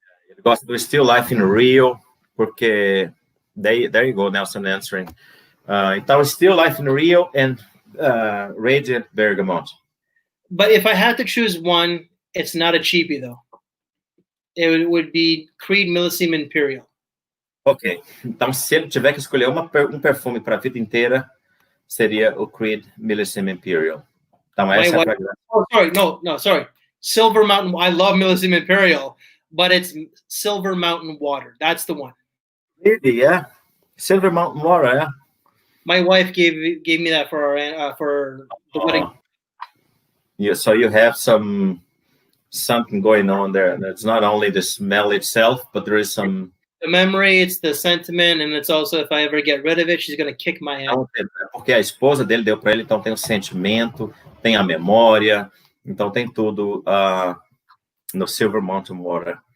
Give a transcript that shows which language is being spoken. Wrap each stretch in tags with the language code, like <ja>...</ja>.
<pt>Ele gosta do Still Life in Rio, porque</pt> <en>there you go, Nelson answering.</en> <pt>Então, Still Life in Rio and Radiant Bergamot.</pt> <en>But if I had to choose one, it's not a cheapie though. It would be Creed Millesime Imperial.</en> <pt>Ok, então se ele tiver que escolher um perfume para a vida inteira, seria o Creed Millesime Imperial. Então essa</pt> <en>sorry. Silver Mountain. I love Millesime Imperial, but it's Silver Mountain Water. That's the one. Really? Yeah. Silver Mountain Water. Yeah. My wife gave me that for the wedding. Yeah. So you have something going on there. It's not only the smell itself, but there is some. the memory, it's the sentiment, and it's also if I ever get rid of it, she's gonna kick my ass.</en> <pt>Então, porque a esposa dele deu para ele, então tem o sentimento, tem a memória, então tem tudo no Silver Mountain Water.</pt>